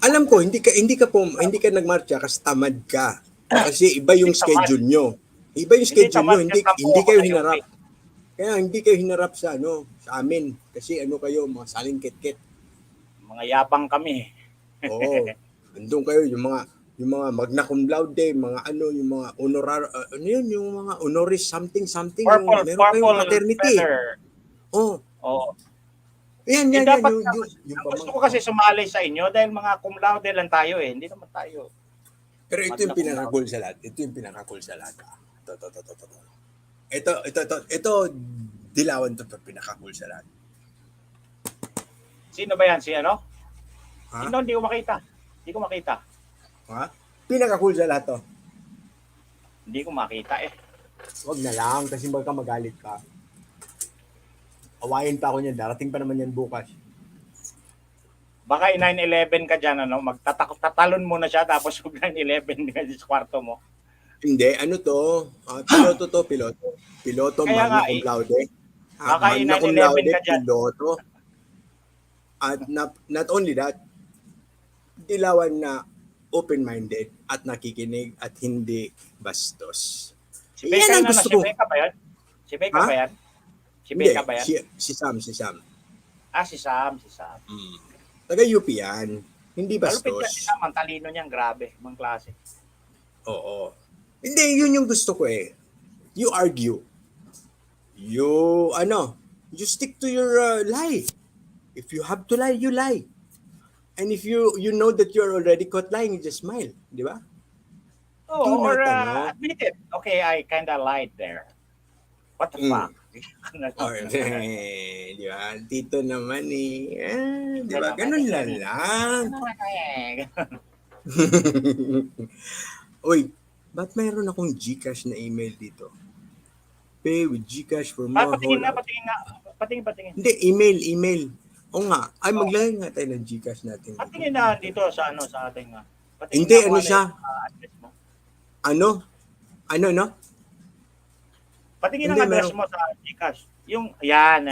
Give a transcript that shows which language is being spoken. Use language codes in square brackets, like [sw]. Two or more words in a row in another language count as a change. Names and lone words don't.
[tl] alam ko, hindi ka nagmarcha kasi tamad ka. Kasi iba yung Hindi tamad. schedule nyo. Iba yung schedule nyo, tamad, hindi tampo kayo ako sa hinarap. UP. Kaya hindi kayo hinarap sa amin. Kasi kayo, mga salingkit-kit. Mga yabang kami. Oo. Andun kayo, yung mga [la] magna cum laude, [tl] mga yung mga yung mga honoris something, meron kayong fraternity. Feather. Oh. Oo. Yan, dapat yung gusto ko kasi sumali sa inyo dahil mga [la] cum laude [tl] lang tayo eh. Hindi naman tayo. Pero ito yung pinaka-cool sa lahat. Ito, dilawan to pinaka-cool sa lahat. Sino ba yan? Si ano? Ha? Sino? Hindi ko makita. Ha? Pinaka-cool sa lahat to. Hindi ko makita eh. Wag na lang kasi baka magalit ka. Awayin pa ako niyan. Darating pa naman yan bukas. Baka 9/11 ka dyan, tatalon mo na siya tapos 9/11 ka sa kwarto mo. Hindi, piloto. Piloto, Kaya magna nga, [la] cum laude. [tl] baka [la] Magna cum [tl] 9/11 laude, ka dyan. [en] piloto. At not only that, [tl] dilawan na open-minded at nakikinig at hindi bastos. Si Becca Yan ang na, gusto si ko. Becca ba yan? Si Becca Ha? ba yan? Si Hindi, Becca ba yan? si Sam. Si Sam. Taga-UP yan. Hindi Malupit bastos. yan si Sam, ang talino niyan, grabe, ibang klase. Oo. Hindi, yun yung gusto ko eh. [en] You argue. You stick to your lie. If you have to lie, you lie. And if you know that you're already caught lying, you just smile. [tl] Di ba? Oh, [en] Do or not, admit it. Okay, I kinda lied there. What the fuck? [tl] Or, di ba? Dito naman eh. Di ba? Ganun Ganun lang. Uy, ba't mayroon akong Gcash na email dito? [en] Pay with Gcash for more [tl] Patingin nga. Patingin. Hindi, email. O nga. Ay, maglagay nga tayo ng Gcash natin. Patingin na dito sa ating patingin Hindi, na kung siya? yung address mo. Ano, no? Patingin Hindi, ang address mo sa Gcash. Yung, yan.